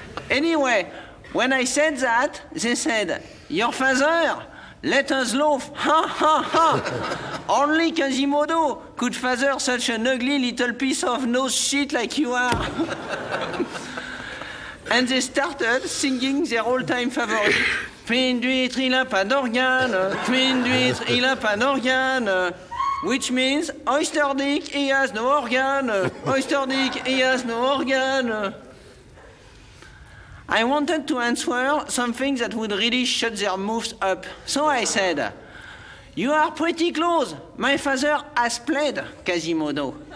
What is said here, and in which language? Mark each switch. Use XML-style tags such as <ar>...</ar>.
<en>Anyway, when I said that, they said, your father, let us loaf, ha ha ha. Only Quasimodo could father such an ugly little piece of nose shit like you are. And they started singing their all-time favorite.</en> <fr>Fine d'huître, il a pas d'organe. Fine d'huître, il a pas d'organe.</fr> <en>Which means, Oyster Dick, he has no organ. Oyster Dick, he has no organ. I wanted to answer something that would really shut their mouths up. So I said, you are pretty close. My father has played Quasimodo.</en>